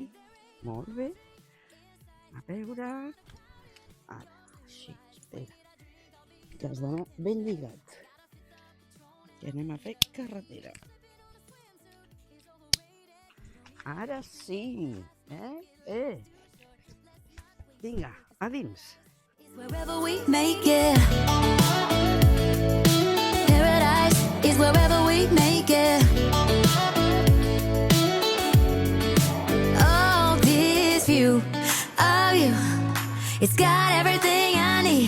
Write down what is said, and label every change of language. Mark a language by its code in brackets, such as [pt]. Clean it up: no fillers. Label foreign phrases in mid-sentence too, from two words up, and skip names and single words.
[ca] Molt bé. A veure. Ara, així, espera. Que has d'anar ben lligat. Que anem a fer carretera. Ara sí. Vinga, a dins. [en] Wherever we make it. Paradise is wherever we make it. Oh, this view of you, it's got everything I need.